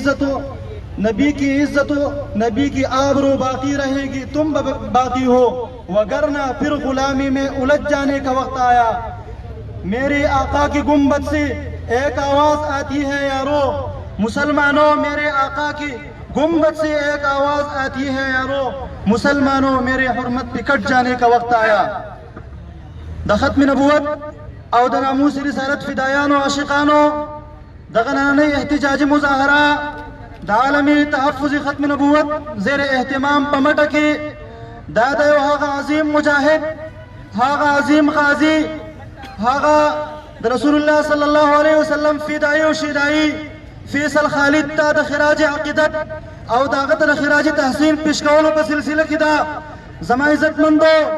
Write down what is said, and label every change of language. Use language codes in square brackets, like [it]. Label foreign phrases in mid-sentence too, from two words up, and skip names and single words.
[ur] عزت نبی کی آبرو باقی رہے گی تم باقی ہو وگرنہ پھر غلامی میں الجھ جانے کا وقت آیا میرے آقا کی گنبد سے ایک آواز آتی ہے یارو مسلمانوں میرے آقا کی گنبد سے ایک آواز آتی ہے یارو مسلمانوں میرے حرمت پہ کٹ جانے کا وقت [ps] آیا د ختم نبوت او د ناموس رسالت فدایانو عاشقانو دغه نننۍ احتجاجي مظاهره د عالمي تحفظ ختم نبوت زیر اهتمام په مټه کې دا د یو هغه عظیم مجاهد هغه عظیم غازی هغه د [ar] رسول الله صلی الله علیه وسلم [ps] فدایی او شیدایی فیصل خالد ته د خراج عقیدت او داغه د خراج تحسین پیش کولو په سلسله کې دا زما عزتمندو